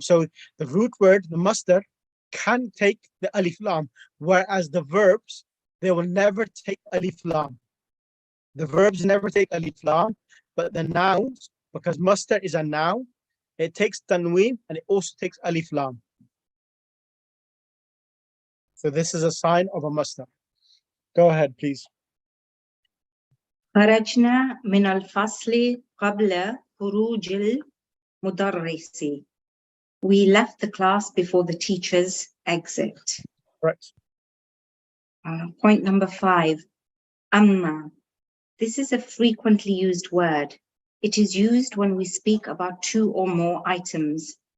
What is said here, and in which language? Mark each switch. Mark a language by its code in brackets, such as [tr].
[en] So the root word, the masdar, can take the alif lam, whereas the verbs, they will never take alif lam. The verbs never take alif lam, but the nouns, because masdar is a noun, it takes tanween and it also takes alif lam. So this is a sign of a masdar. Go ahead, please. [ar] خرجنا من الفصل قبل خروج المدرس. [en] We left the class before the teacher's exit. Right. Point number 5, amma. This is a frequently used word. It is used when we speak about 2 or more items.